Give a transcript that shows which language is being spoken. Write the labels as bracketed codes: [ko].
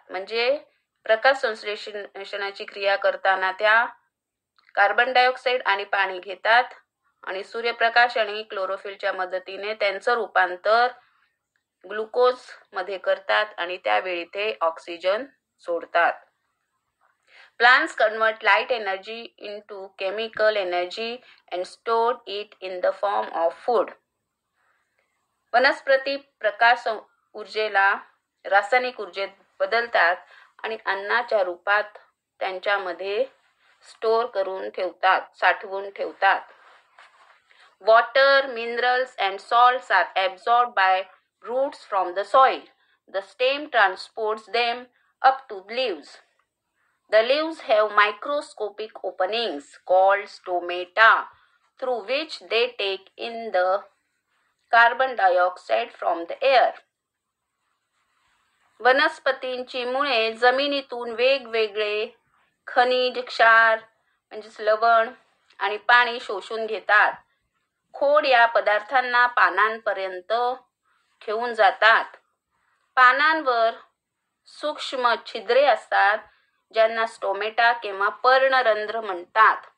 [mr] म्हणजे प्रकाश संश्लेषणाची क्रिया करताना त्या कार्बन डायऑक्साईड आणि पाणी घेतात आणि सूर्यप्रकाश आणि क्लोरोफिलच्या मदतीने त्यांचं रूपांतर ग्लुकोज मध्ये करतात आणि त्यावेळी ते ऑक्सिजन सोडतात. [en] Plants convert light energy into chemical energy and store it in the form of food. [mr] वनस्पती प्रकाश ऊर्जेला रासायनिक ऊर्जेत बदलतात आणि अन्नाच्या रूपात त्यांच्यामध्ये स्टोअर करून ठेवतात, साठवून ठेवतात. [en] Water, minerals and salts are absorbed by roots from the soil. The stem transports them up to leaves. The leaves have microscopic openings called stomata through which they take in the carbon dioxide from the air. [mr] वनस्पतींची मुळे जमिनीतून वेगवेगळे खनिज, क्षार म्हणजेच लवण आणि पाणी शोषून घेतात. खोड या पदार्थांना पानांपर्यंत घेऊन जातात. पानांवर सूक्ष्म छिद्रे असतात ज्यांना स्टोमेटा किंवा पर्णरंध्र म्हणतात.